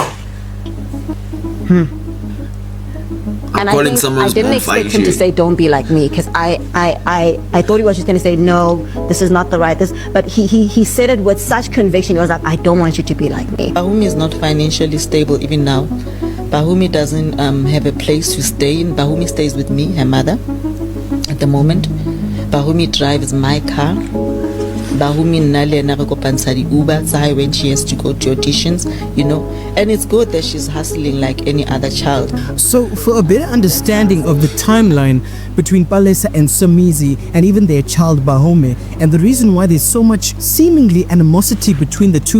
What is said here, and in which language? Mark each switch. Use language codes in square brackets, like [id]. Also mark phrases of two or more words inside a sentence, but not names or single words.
[en] And I didn't expect him to say, don't be like me, because I thought he was just going to say, no, this is not the right, but he said it with such conviction. He was like, I don't want you to be like me. Bahumi is not financially stable even now. Bahumi doesn't have a place to stay in. Bahumi stays with me, her mother, at the moment. Bahumi drives my car. [st] Bahumi nale na re kopantsha di-Uber tsa [en] when she has to go to auditions, you know. And it's good that she's hustling like any other child. So, for a better understanding of the timeline between Palesa and Somizi and even their child Bahome, and the reason why there's so much seemingly animosity between the two.